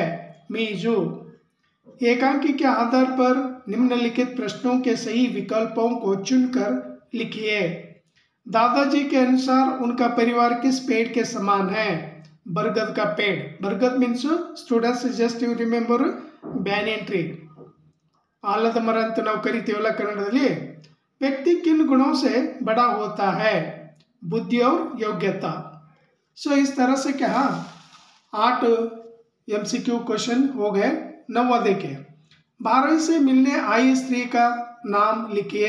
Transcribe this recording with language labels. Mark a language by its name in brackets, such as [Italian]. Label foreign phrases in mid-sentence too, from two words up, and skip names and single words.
[Hindi] मीजू। एकांकी के आधार पर निम्नलिखित प्रश्नों के सही विकल्पों को चुनकर लिखिए। दादाजी के अनुसार उनका परिवार किस पेड़ के समान है? बरगद का पेड़। बरगद [English] means students just you remember banyan tree, [Kannada] ಆಲದ ಮರ ಅಂತ ನಾವು ಕರಿತೀವಲ್ಲ ಕನ್ನಡದಲ್ಲಿ। [Hindi] व्यक्ति किन गुणों से बड़ा होता है? बुद्धि और योग्यता। सो इस तरह से क्या 8 MCQ क्वेश्चन हो गए। 9वां देखिए, 12 से मिलने आई स्त्री का नाम लिखिए।